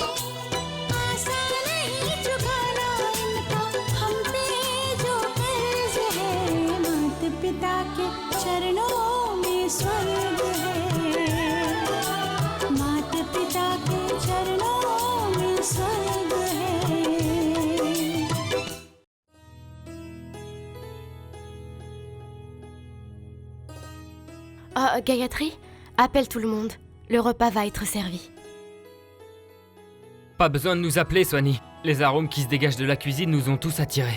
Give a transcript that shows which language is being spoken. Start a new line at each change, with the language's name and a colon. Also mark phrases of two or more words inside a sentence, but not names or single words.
Hindi: आसान नहीं चुकाना इनका हम पे जो कर्ज है, माता पिता के चरणों में स्वर्ग है, माता पिता के चरणों में स्वर्ग है।
French: Gayatri, appelle tout le monde. Le repas va être servi. Pas besoin de nous appeler, Swanee. Les arômes qui se dégagent de la cuisine nous ont tous attirés.